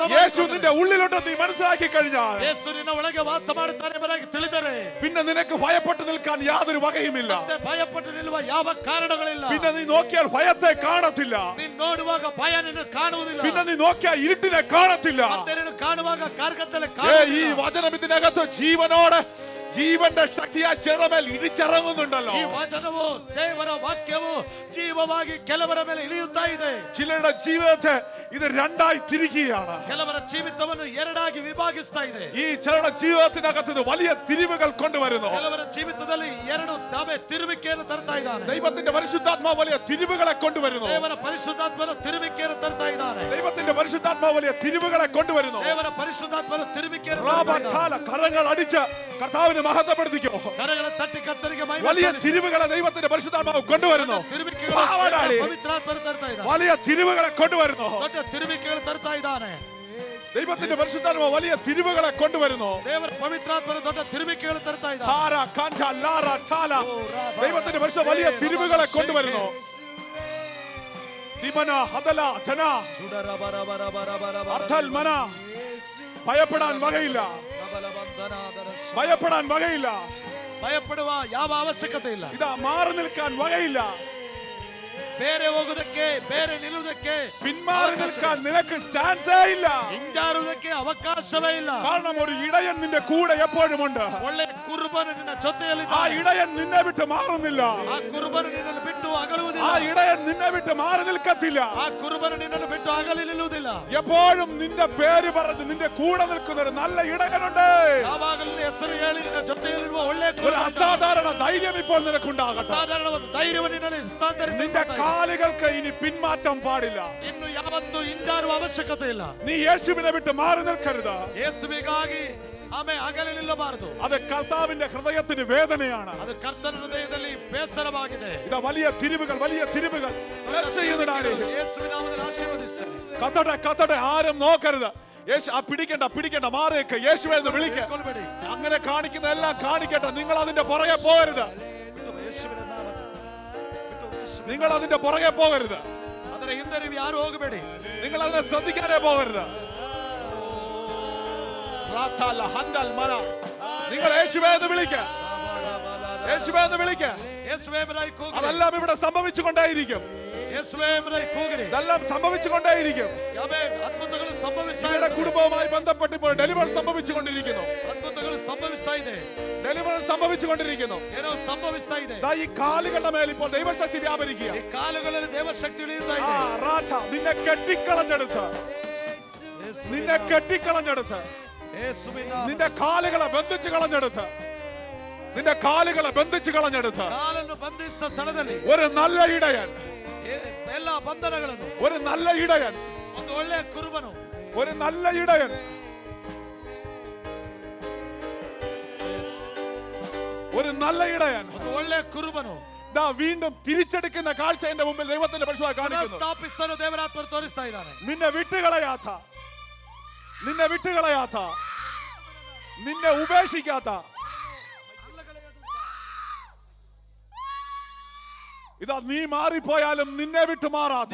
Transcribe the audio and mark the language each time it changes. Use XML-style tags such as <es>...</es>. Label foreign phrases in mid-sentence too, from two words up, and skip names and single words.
<ml>യേശു</ml> <kn>ಮಾಡಿಕೊಂಡರೆ,</kn> <ml>നിന്റെ ഉള്ളിലുണ്ടെന്ന് നീ മനസ്സിലാക്കി കഴിഞ്ഞാൽ,</ml> <kn>ಯೇಸು ನಿನ್ನ ಒಳಗೆ ವಾಸ ಮಾಡುತ್ತಾನೆ ಎಂಬುದಾಗಿ ತಿಳಿದರೆ,</kn> <ml>പിന്നെ നിനക്ക് ഭയപ്പെട്ട് നിൽക്കാൻ യാതൊരു വകയുമില്ല.</ml> <kn>ಮತ್ತೆ ಭಯಪಟ್ಟು ನಿಲ್ಲುವ ಯಾವ ಕಾರಣಗಳಿಲ್ಲ.</kn> <ml>പിന്നെ നീ നോക്കിയാൽ ഭയത്തെ കാണത്തില്ല,</ml> <kn>ನೀನು ನೋಡುವಾಗ ಭಯ ನಿನ್ನ ಕಾಣುವುದಿಲ್ಲ,</kn> <ml>പിന്നെ നീ നോക്കിയാൽ ഇരുട്ടിനെ കാണത്തില്ല.</ml> <kn>ಮತ್ತೆ ನೀನು ಕಾಣುವಾಗ ಕಾರ್ಗತ್ತಲೆ</kn> <ml>ഈ</ml> <kn>ಕಾಣುವುದಿಲ್ಲ.</kn> <ml>വചനം ഇതിനകത്ത് ജീവനോടെ ജീവന്റെ ശക്തിയാ ചെറുമേൽ ഇടിച്ചിറങ്ങുന്നുണ്ടല്ലോ.</ml> <kn>ಈ ವಚನವು ದೇವರ ವಾಕ್ಯವು ಜೀವವಾಗಿ ಕೆಲವರ ಮೇಲೆ ಇಳಿಯುತ್ತಾ ಇದೆ.</kn> <ml>ചിലരുടെ ജീവിതത്തെ ഇത് രണ്ടായി തിരിക്കുകയാണ്.</ml> <kn>ಕೆಲವರ ಜೀವಿತವನ್ನು ಎರಡಾಗಿ ವಿಭಾಗಿಸ್ತಾ ಇದೆ.</kn> <ml>ഈ ചിലരുടെ ജീവിതത്തിനകത്ത് ഇത് വലിയ തിരിവുകൾ കൊണ്ടുവരുന്നു.</ml> <kn>ಕೆಲವರ ಜೀವಿತದಲ್ಲಿ ಎರಡು ತಾವೇ ತಿರುವಿಕೆಯನ್ನು ತರ್ತಾ ಇದ್ದಾನೆ.</kn> <ml>ദൈവത്തിന്റെ പരിശുദ്ധാത്മാവ് വലിയ തിരിവുകളെ കൊണ്ടുവരുന്നു.</ml> <kn>ದೇವರ ಪರಿಶುದ್ಧಾತ್ಮನು ತಿರುವಿಕೆಯನ್ನು ತರ್ತಾ ಇದ್ದಾನೆ.</kn> <ml>ദൈവത്തിന്റെ പരിശുദ്ധാത്മാവ് വലിയ തിരിവുകളെ കൊണ്ടുവരുന്നു.</ml> <kn>ದೇವರ ಪರಿಶುದ್ಧಾತ್ಮನು ತಿರುವಿಕೆಯನ್ನು</kn> <ml>കരങ്ങൾ അടിച്ച് കർത്താവിനെ മഹത്വപ്പെടുത്തിക്കോ.</ml> <kn>ಕರಗಳ ತಟ್ಟಿ ಕರ್ತನಿಗೆ ಮಹಿಮೆ</kn> <ml>വലിയ</ml> <kn>ಸಲ್ಲಿಸು.</kn> <ml>തിരിവുകളെ ദൈവത്തിന്റെ പരിശുദ്ധാത്മാവ് കൊണ്ടുവരുന്നു.</ml> <kn>ತಿರುವಿಕೆಗಳು ಪವಿತ್ರಾತ್ಮನು ತರ್ತಾ ಇದ್ದಾನೆ.</kn> <ml>വലിയ തിരിവുകളെ കൊണ്ടുവരുന്നു.</ml> <kn>ದೊಡ್ಡ ತಿರುವಿಕೆಗಳು ತರ್ತಾ ಇದ್ದಾನೆ.</kn> <ml>ദൈവത്തിന്റെ പരിശുദ്ധാത്മാവ് വലിയ തിരിവുകളെ കൊണ്ടുവരുന്നു.</ml> <kn>ದೇವರ ಪವಿತ್ರಾತ್ಮನು ದೊಡ್ಡ ತಿರುವಿಕೆಗಳು ತರ್ತಾ ಇದ್ದಾನೆ.</kn> <ml>ദൈവത്തിന്റെ പരിശുദ്ധ വലിയ തിരിവുകളെ കൊണ്ടുവരുന്നു. ഭയപ്പെടാൻ വകയില്ല, ഭയപ്പെടാൻ വകയില്ല,</ml> <kn>ಭಯಪಡುವ ಯಾವ ಅವಶ್ಯಕತೆ ಇಲ್ಲ.</kn> <ml>ഇതാ മാറി നിൽക്കാൻ വകയില്ല,</ml> <kn>ಬೇರೆ ಹೋಗುವುದಕ್ಕೆ ಬೇರೆ ನಿಲ್ಲುವುದಕ್ಕೆ</kn> <ml>പിന്മാറി നിൽക്കാൻ നിനക്ക് ചാൻസേ ഇല്ല.</ml> <kn>ಹಿಂಜಾರುವುದಕ್ಕೆ ಅವಕಾಶವೇ ಇಲ್ಲ.</kn> <ml>കാരണം ഒരു ഇടയൻ നിന്റെ കൂടെ എപ്പോഴും ഉണ്ട്.</ml> <kn>ಒಳ್ಳೆ ಕುರುಬನು ನಿನ್ನ ಜೊತೆಯಲ್ಲಿ</kn> <ml>ആ ഇടയൻ നിന്നെ വിട്ട് മാറുന്നില്ല.</ml> <kn>ಆ ಕುರುಬನು ನಿನ್ನನ್ನು ಬಿಟ್ಟು</kn> <ml>ആ</ml> <kn>ಅಗಲುವುದಿಲ್ಲ.</kn> <ml>ഇടയൻ നിന്നെ വിട്ട് മാറി നിൽക്കത്തില്ല.</ml> <kn>ಆ ಕುರುಬನು ನಿನ್ನನ್ನು ಬಿಟ್ಟು ಅಗಲಿ ನಿಲ್ಲುವುದಿಲ್ಲ.</kn> <ml>എപ്പോഴും നിന്റെ പേര് പറഞ്ഞ് നിന്റെ കൂടെ നിൽക്കുന്ന ഒരു നല്ല ഇടയനുണ്ട്.</ml> <kn>ಯಾವಾಗಲೂ ಹೆಸರು ಹೇಳಿ ನಿನ್ನ ಜೊತೆಯಲ್ಲಿರುವ ಒಳ್ಳೆ</kn> <ml>ഒരു അസാധാരണ ധൈര്യം ഇപ്പോൾ നിനക്കുണ്ടാകട്ടെ.</ml> <kn>ಸಾಧಾರಣ ಒಂದು ಧೈರ್ಯವನ್ನು ನಿನ್ನಲ್ಲಿ ಹಸ್ತಾಂತರಿಸಿ</kn> <ml>നിന്റെ കാലുകൾക്ക് ഇനി പിന്മാറ്റം പാടില്ല.</ml> <kn>ಇನ್ನು ಯಾವತ್ತೂ ಹಿಂಜಾರುವ ಅವಶ್ಯಕತೆ ಇಲ್ಲ.</kn> <ml>നീ യേശുവിനെ വിട്ട് മാറി നിൽക്കരുത്.</ml> <kn>ಯೇಸುವಿಗಾಗಿ ಆಮೇಲೆ ಅಗಲಿ ನಿಲ್ಲಬಾರದು.</kn> <ml>അത് കർത്താവിന്റെ ഹൃദയത്തിന് വേദനയാണ്.</ml> <kn>ಅದು ಕರ್ತನ ಹೃದಯದಲ್ಲಿ ಬೇಸರವಾಗಿದೆ.</kn> <ml>ഇതാ വലിയ തിരിവുകൾ, വലിയ തിരിവുകൾ ചെയ്യുന്നതാണ്.</ml> <kn>ಯೇಸುವಿನ ನಾಮದಲ್ಲಿ ಆಶೀರ್ವದಿಸ್ತೇನೆ.</kn> <ml>കത്തട്ടെ, കത്തട്ടെ, ആരും നോക്കരുത്. യേശു ആ പിടിക്കണ്ട മാറിയേക്ക്, യേശുവെ എന്ന് വിളിക്ക.</ml> <kn>ಕೊಲ್ಬೇಡಿ.</kn> <ml>അങ്ങനെ കാണിക്കുന്ന എല്ലാം കാണിക്കട്ടെ. നിങ്ങൾ അതിന്റെ പുറകെ പോകരുത്.</ml> <kn>ಯೇಸುವಿನ ನಾಮದಲ್ಲಿ</kn> <ml>നിങ്ങൾ അതിന്റെ പുറകെ പോകരുത്.</ml> <kn>ಅದರ ಹಿಂದೆ ನೀವು ಯಾರು ಹೋಗಬೇಡಿ.</kn> <ml>നിങ്ങൾ അതിനെ ശ്രദ്ധിക്കാനേ പോകരുത്. നിങ്ങൾ യേശുവേ എന്ന് വിളിക്ക, യേശുവേ എന്ന് വിളിക്ക.</ml> <kn>ಯೇಸುವೇ ಎಂಬುದಾಗಿ ಕೂಗಿರಿ.</kn> <ml>അതെല്ലാം ഇവിടെ സംഭവിച്ചുകൊണ്ടേയിരിക്കും.</ml> <kn>ಯೇಸುವೇ ಎಂಬುದಾಗಿ ಕೂಗಿರಿ.</kn> <ml>ഇതെല്ലാം സംഭവിച്ചുകൊണ്ടേയിരിക്കും.</ml> <kn>ಯಾವೇ ಅದ್ಭುತಗಳು ಸಂಭವಿಸ್ತಾ</kn> <ml>നിങ്ങളുടെ</ml> <kn>ಇದೆ.</kn> <ml>കുടുംബവുമായി ബന്ധപ്പെട്ട് ഇപ്പോൾ ഡെലിവർ സംഭവിച്ചുകൊണ്ടിരിക്കുന്നു.</ml> <kn>ಅದ್ಭುತಗಳು ಸಂಭವಿಸ್ತಾ ಇದೆ.</kn> <ml>ഡെലിവർ സംഭവിച്ചുകൊണ്ടിരിക്കുന്നു.</ml> <kn>ಏನೋ ಸಂಭವಿಸ್ತಾ ಇದೆ.</kn> <ml>ഈ കാലുകളുടെ മേൽ ഇപ്പോൾ ദൈവശക്തി വ്യാപരിക്കുക.</ml> <kn>ಈ ಕಾಲುಗಳಲ್ಲಿ ದೇವಶಕ್ತಿ ಇಳಿಯುತ್ತಾ</kn> <ml>ആ,</ml> <kn>ಇದೆ.</kn> <ml>റാഠ, നിന്നെ കെട്ടിക്കളഞ്ഞെടുത്ത്, നിന്നെ കെട്ടിക്കളഞ്ഞെടുത്ത്,</ml> <kn>ಯೇಸುವಿನ</kn> <ml>നിന്റെ കാലുകളെ ബന്ധിച്ചു കളഞ്ഞെടുത്ത്, നിന്റെ കാലുകളെ ബന്ധിച്ചു കളഞ്ഞെടുത്ത്</ml> <kn>ಕಾಲನ್ನು ಬಂಧಿಸಿದ ಸ್ಥಳದಲ್ಲಿ</kn> <ml>ഒരു നല്ല ഇടയൻ,</ml> <kn>ಎಲ್ಲ ಬಂಧನಗಳನ್ನು</kn> <ml>ഒരു നല്ല ഇടയൻ,</ml> <kn>ಒಂದು ಒಳ್ಳೆಯ ಕುರುಬನು,</kn> <ml>ഒരു നല്ല ഇടയൻ, ഒരു നല്ല ഇടയൻ,</ml> <kn>ಒಂದು ಒಳ್ಳೆಯ ಕುರುಬನು</kn> <ml>ദാ വീണ്ടും തിരിച്ചെടുക്കുന്ന കാഴ്ച എന്റെ മുമ്പിൽ ദൈവത്തിന്റെ പരിശുദ്ധ കാണിക്കുന്നു.</ml> <kn>ಸ್ಥಾಪಿಸಲು ದೇವರಾತ್ಮರು ತೋರಿಸ್ತಾ ಇದ್ದಾನೆ.</kn> <ml>നിന്നെ വിട്ടുകളയാത്ത, നിന്നെ വിട്ടുകളയാത്ത, നിന്നെ ഉപേക്ഷിക്കാത്ത, ഇതാ നീ മാറിപ്പോയാലും നിന്നെ വിട്ടു മാറാത്ത</ml>